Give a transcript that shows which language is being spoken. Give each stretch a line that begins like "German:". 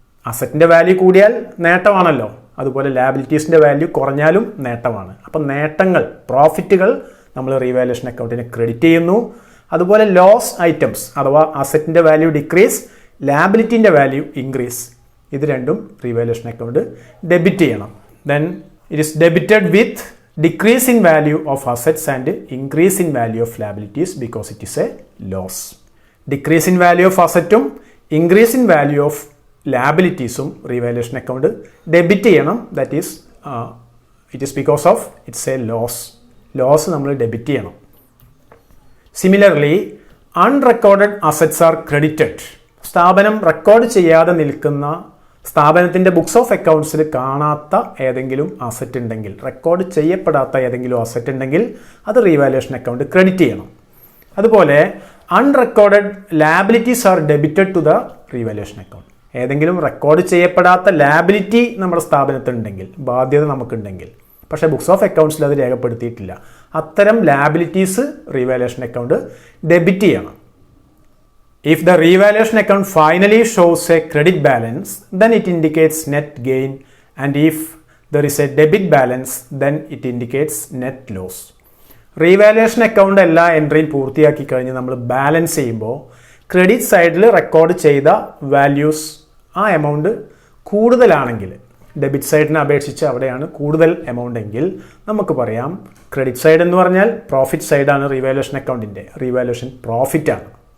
Malayalam: അസറ്റിൻ്റെ value കൂടിയാൽ നേട്ടമാണല്ലോ, അതുപോലെ ലാബിലിറ്റീസിൻ്റെ value കുറഞ്ഞാലും നേട്ടമാണ്. അപ്പം നേട്ടങ്ങൾ, പ്രോഫിറ്റുകൾ നമ്മൾ റീവാല്യൂഷൻ അക്കൗണ്ടിന് ക്രെഡിറ്റ് ചെയ്യുന്നു. അതുപോലെ ലോസ് ഐറ്റംസ് അഥവാ അസറ്റിൻ്റെ വാല്യൂ ഡിക്രീസ്, ലാബിലിറ്റിൻ്റെ വാല്യൂ ഇൻക്രീസ്, ഇത് രണ്ടും റീവാല്യൂഷൻ അക്കൗണ്ട് ഡെബിറ്റ് ചെയ്യണം.
English: Then it is debited with decrease in value of assets and increase in value of liabilities because it is a loss. Decrease in value of asset increase in value of
Malayalam: ലാബിലിറ്റീസും revaluation account debit ചെയ്യണം.
English: that is it is because of it's a loss
Malayalam: നമ്മൾ debit ചെയ്യണം.
English: Similarly unrecorded assets are credited.
Malayalam: സ്ഥാപനം record ചെയ്യാതെ നിൽക്കുന്ന, സ്ഥാപനത്തിൻ്റെ books of അക്കൗണ്ട്സിൽ കാണാത്ത ഏതെങ്കിലും asset ഉണ്ടെങ്കിൽ, റെക്കോർഡ് ചെയ്യപ്പെടാത്ത ഏതെങ്കിലും അസറ്റ് ഉണ്ടെങ്കിൽ അത് റീവാലുവേഷൻ അക്കൗണ്ട് ക്രെഡിറ്റ് ചെയ്യണം. അതുപോലെ
English: Unrecorded liabilities are debited to the revaluation account.
Malayalam: ഏതെങ്കിലും റെക്കോർഡ് ചെയ്യപ്പെടാത്ത ലാബിലിറ്റി നമ്മുടെ സ്ഥാപനത്തിനുണ്ടെങ്കിൽ, ബാധ്യത നമുക്കുണ്ടെങ്കിൽ, പക്ഷേ ബുക്സ് ഓഫ് അക്കൗണ്ട്സിൽ അത് രേഖപ്പെടുത്തിയിട്ടില്ല, അത്തരം ലാബിലിറ്റീസ് റീവാലുവേഷൻ അക്കൗണ്ട് ഡെബിറ്റ് ചെയ്യണം.
English: If the revaluation account finally shows a credit balance, then it indicates net gain, and if there is a debit balance, then it indicates net loss.
Malayalam: Revaluation account എല്ലാ എൻട്രിയും പൂർത്തിയാക്കി കഴിഞ്ഞ് നമ്മൾ balance ചെയ്യുമ്പോൾ credit സൈഡിൽ record ചെയ്ത values ആ amount കൂടുതലാണെങ്കിൽ, ഡെബിറ്റ് സൈഡിനെ അപേക്ഷിച്ച് അവിടെയാണ് കൂടുതൽ എമൗണ്ട് എങ്കിൽ നമുക്ക് പറയാം ക്രെഡിറ്റ് സൈഡ് എന്ന് പറഞ്ഞാൽ പ്രോഫിറ്റ് സൈഡാണ് റീവാലുവേഷൻ അക്കൗണ്ടിൻ്റെ, റീവാലുവേഷൻ പ്രോഫിറ്റ് ആണ്.